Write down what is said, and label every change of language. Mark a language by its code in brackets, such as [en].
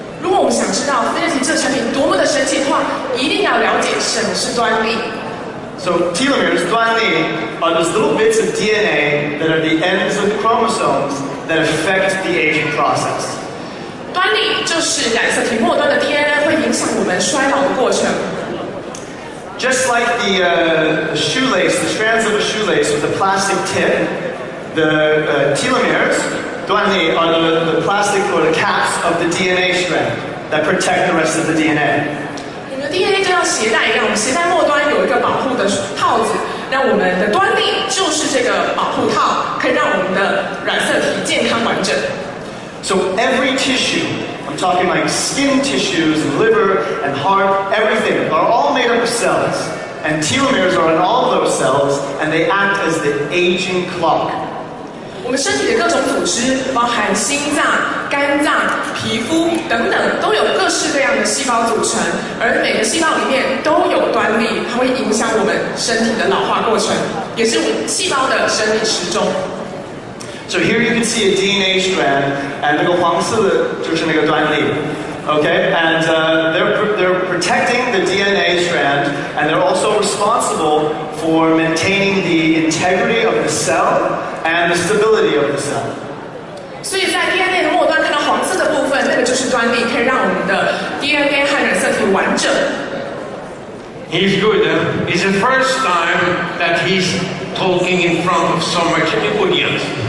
[zh] 如果我们想知道 Finity 这个产品多么的神奇的话，一定要了解什么是端粒。 [en] So telomeres, 端粒, are those little bits of DNA that are the ends of chromosomes that affect the aging process. [zh] 端粒就是染色体末端的 DNA 会影响我们衰老的过程。 [en] Just like the shoelace, the strands of a shoelace with a plastic tip, the telomeres, 端粒, are the plastic or the caps of the DNA strand that protect the rest of the DNA. [zh] 我们的 DNA 就像鞋带一样，我们鞋带末端有一个保护的套子，让我们的端粒就是这个保护套，可以让我们的染色体健康完整。 [en] So every tissue, I'm talking like skin tissues, liver and heart, everything, are all made up of cells. And telomeres are in all of those cells, and they act as the aging clock. [zh] 我们身体的各种组织，包含心脏、肝脏、皮肤等等，都有各式各样的细胞组成，而每个细胞里面都有端粒，它会影响我们身体的老化过程，也是我们细胞的生理时钟。 [en] So here you can see a DNA strand, and [zh] 那个黄色的就是那个端粒。 [en] Okay, and they're protecting the DNA strand, and they're also responsible for maintaining the integrity of the cell and the stability of the cell. [zh] 所以在 DNA 的末端看到黄色的部分，那个就是端粒，可以让我们的 DNA 和染色体完整。 [en] He's good. It's the first time that he's talking in front of so much audience.